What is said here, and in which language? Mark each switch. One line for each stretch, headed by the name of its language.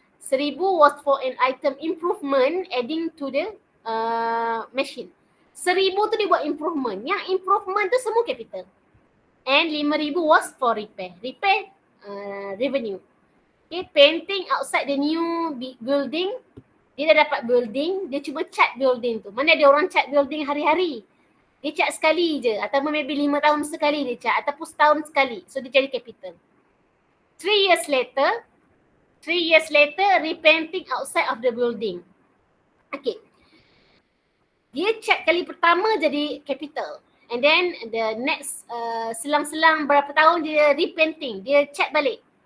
English: 1,000 was for an item improvement adding to the machine.
Malay: 1,000 tu dia buat improvement. Yang improvement tu semua capital.
English: And 5,000 was for repair. Revenue. Okay, painting outside the new building.
Malay: Dia dah dapat building, dia cuba cat building tu. Mana ada orang cat building hari-hari. Dia cat sekali je, atau maybe 5 tahun sekali dia cat, ataupun setahun sekali. So dia jadi capital.
English: 3 years later, repainting outside of the building.
Malay: Okay. Dia cat kali pertama jadi capital.
English: And then the next
Malay: selang-selang berapa tahun dia repainting, dia cat balik.